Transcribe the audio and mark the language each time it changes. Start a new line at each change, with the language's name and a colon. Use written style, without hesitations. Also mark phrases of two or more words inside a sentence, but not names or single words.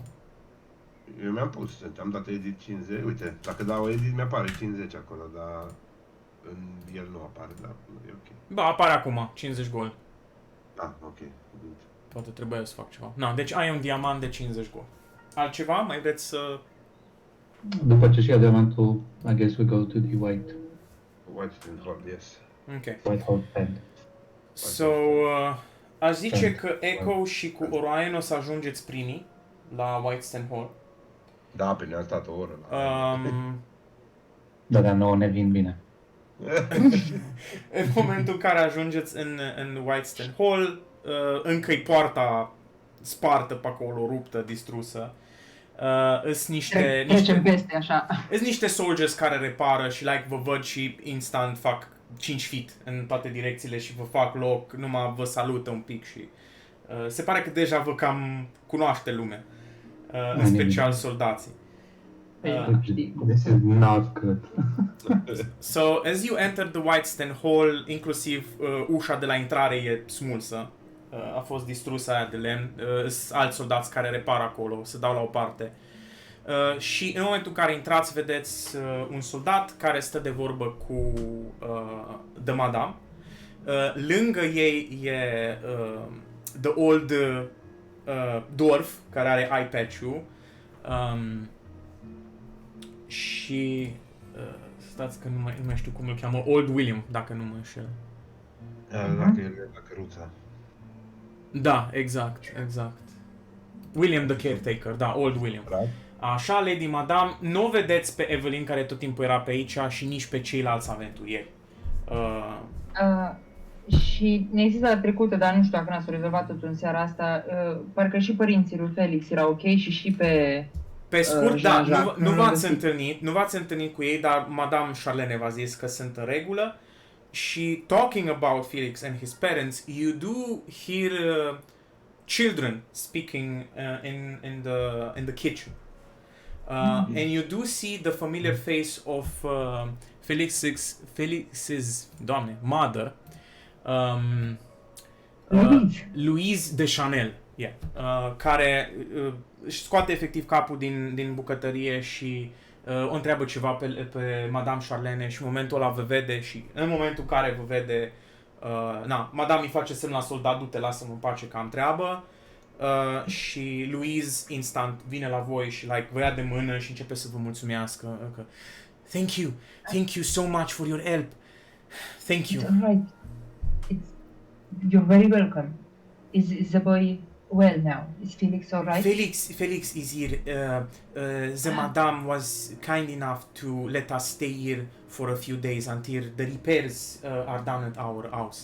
Romanian: Eu mi-am pus, am dat edit 50, uite, dacă dau edit mi-apare 50 acolo, dar în el nu apare, dar e ok. Ba, apare acum, 50 gold.
English: Ah, ok, good.
Romanian: Poate trebuie să fac ceva. Na, deci ai un diamant de 50 gold. Altceva? Mai vreți să... După ce și ia diamantul,
English: I guess we go to the white Whitestone Hall, yes. Ok. hole pad. So,
Romanian: aș zice că Echo și cu Orion o să ajungeți primii la Whitestone Hall. Da, pe ne-a stat o oră. Dar nouă ne vin bine. În momentul în care ajungeți în Whitestone Hall, încă-i poarta spartă pe acolo, ruptă, distrusă. Îs Trecem peste, așa. niște soldiers care repară și like vă văd și instant fac 5 feet în toate direcțiile și vă fac loc, numai vă salută un pic și se pare că deja vă cam cunoaște lumea, în special soldații.
English: This is not good. So, as you enter the Whitestone Hall,
Romanian: inclusiv ușa de la intrare e smulsă. A fost distrusă aia de lemn. Sunt alți soldați care repară acolo, se dau la o parte. Și în momentul în care intrați, vedeți un soldat care stă de vorbă cu The Madame. Lângă ei e The Old Dwarf, care are
English: eye patch-ul.
Romanian: Și stați că nu mai știu cum îl cheamă, Old William, dacă nu mă înșel. Dacă e la căruța. Da, exact. William the Caretaker, da, Old William. Right. Așa, Lady Madame, nu o vedeți pe Evelyn, care tot timpul era pe aici, și nici pe ceilalți aventurieri. Și ne există la trecută, dar nu știu dacă n-ați rezolvat totul în seara asta, parcă și părinții lui Felix erau ok și pe... Pe scurt, da, Jean-Jacques, nu v-ați întâlnit cu ei, dar Madame Charlene v-a zis că sunt în regulă.
English: Și talking about Felix and his parents, you do hear children speaking in the kitchen. And you do see the familiar face of Felix's mother, Louise de Chanel, yeah,
Romanian: care își scoate efectiv capul din bucătărie și o întreabă ceva pe Madame Charlene și în momentul ăla vă vede și în momentul în care vă vede, Madame îi face semn la soldat, du-te, lasă-mă în pace că am treabă. Și Louise instant vine la voi și like vă ia de mână și începe să vă mulțumească că
English: thank you so much for your help. Thank you. It's alright. You're very welcome. Is the boy well now? Is Felix alright? Felix is here. The madame was kind enough to let us stay here for a few days until the repairs are done at our house.